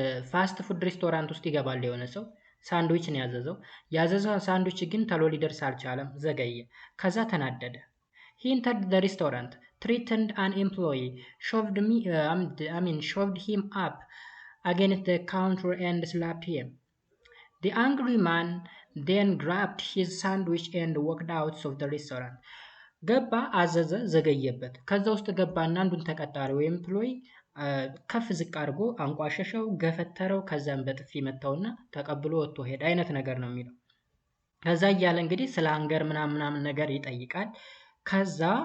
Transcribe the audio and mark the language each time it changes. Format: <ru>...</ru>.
<am>ፋስት ፉድ ሬስቶራንት ውስጥ ይገባል የሆነ ሰው ሳንድዊች ነው ያዘዘው ሳንድዊች ግን ተሎ ሊደርስ አልቻለም፣ ዘገየ። ከዛ ተናደደ።</am> <en>He entered the restaurant, threatened an employee, shoved him up against the counter and slapped him. The angry man then grabbed his sandwich and walked out of the restaurant.</en> <am>ገባ፣ አዘዘ፣ ዘገየበት። ከዛ ውስጥ ገባና አንዱን ተቀጣሪ ወይም ኤምፕሎይ ከፍ ዝቅ አድርጎ አንቋሸሸው፣ ገፈተረው፣ ከዛም በጥፊ መታውና ተቀብሎ ወጥቶ ሄደ አይነት ነገር ነው የሚለው። ከዛ እያለ እንግዲህ ስለ አንገር ምናምን ነገር ይጠይቃል። ከዛ</am>